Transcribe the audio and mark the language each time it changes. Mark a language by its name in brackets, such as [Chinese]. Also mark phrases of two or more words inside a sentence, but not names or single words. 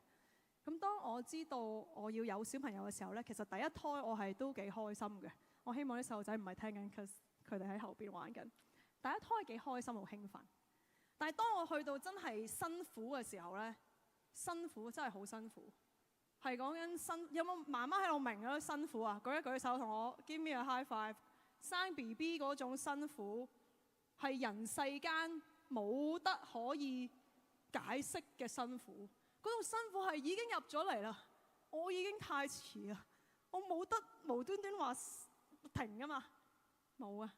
[Cantonese] 咁當我知道我要有小朋友嘅時候呢，其實第一胎我係都幾開心嘅。我希望啲細路仔唔係聽緊，佢哋喺後邊玩緊。第一胎幾開心，好興奮。但係當我去到真係辛苦嘅時候呢，辛苦真係好辛苦，係講緊有冇媽媽喺度明嗰啲辛苦啊？舉一舉手同我 [English] give me a high five。 [Cantonese] 生 BB 嗰種辛苦係人世間冇得可以解釋嘅辛苦。嗰種辛苦係已經入咗嚟啦，我已經太遲啦，我冇得無端端話停㗎嘛，冇啊！